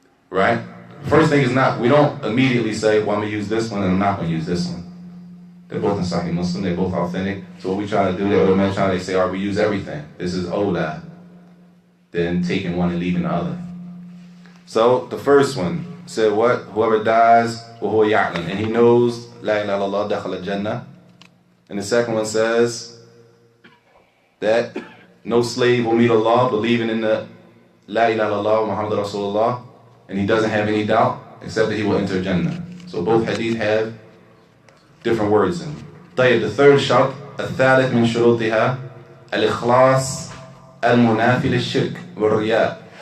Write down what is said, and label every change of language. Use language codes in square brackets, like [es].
[en] Right? First thing is not, we don't immediately say, well, I'm going to use this one and I'm not going to use this one. They're both in Sahih Muslim, they're both authentic. So what we try to do, they say, all right, we use everything. This is awla, then taking one and leaving the other. So the first one said what? Whoever dies, [ar] وَهُوَ يَعْلَمُ, [en] and he knows, [ar] لَا إِلَهَ إِلَّا اللَّهُ دَخَلَ الْجَنَّةِ. [en] And the second one says that no slave will meet Allah believing in the La ilaha illallah Muhammad Rasulullah, and he doesn't have any doubt except that he will enter Jannah. So both hadith have different words in them. The third shart, [ar] الثالث من شروطها الإخلاص المنافي للشرك والرياء.